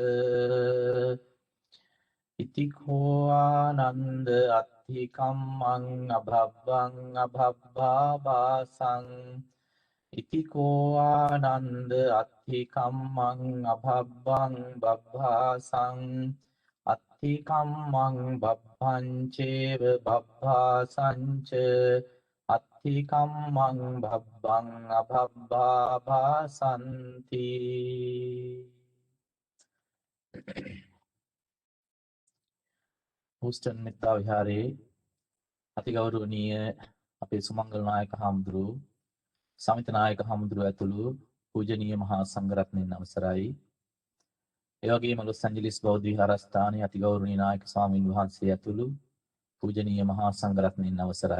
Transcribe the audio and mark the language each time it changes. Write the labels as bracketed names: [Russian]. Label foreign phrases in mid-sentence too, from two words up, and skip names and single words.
[Pali] ඉතිකෝ ආනන්ද අත්ථිකම්මං අභබ්බං අභබ්බාභාසං ඉතිකෝ ආනන්ද අත්ථිකම්මං අභබ්බං බබ්භාසං අත්ථිකම්මං බබ්බංචේව බබ්භාසංච අත්ථිකම්මං බබ්බං අභබ්බාභාසන්ති. [Sinhala] හූස්ටන් මෙත්තා විහාරයේ අතිගෞරවනීය අපේ සුමංගල නායක හාමුදුරුවෝ, සමිත නායක හාමුදුරුවෝ ඇතුළු පූජනීය මහා සංඝරත්නයන් අවසරයි. ඒ වගේම ලොස් ඇන්ජලිස් බෞද්ධ විහාරස්ථානයේ අතිගෞරවනීය නායක ස්වාමීන් වහන්සේ ඇතුළු පූජනීය මහා සංඝරත්නයන් අවසරයි.